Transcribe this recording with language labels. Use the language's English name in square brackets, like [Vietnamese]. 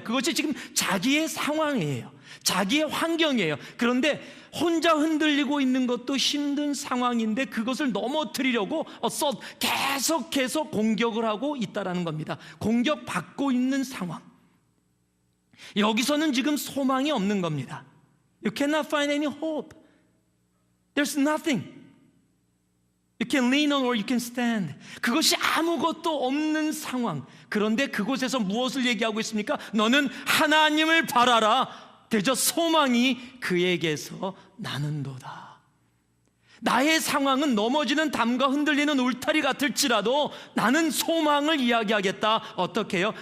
[Korean] 그것이 지금 자기의 상황이에요. 자기의 환경이에요. 그런데 혼자 흔들리고 있는 것도 힘든 상황인데 그것을 넘어뜨리려고 계속해서 공격을 하고 있다는 겁니다. 공격받고 있는 상황. 여기서는 지금 소망이 없는 겁니다. [English] You cannot find any hope. There's nothing. You can lean on or you can stand. [Korean] 그것이 아무것도 없는 상황. 그런데 그곳에서 무엇을 얘기하고 있습니까? 너는 하나님을 바라라. 대저 소망이 그에게서 나는도다. 나의 상황은 넘어지는 담과 흔들리는 울타리 같을지라도 나는 소망을 이야기하겠다. 어떻게 해요?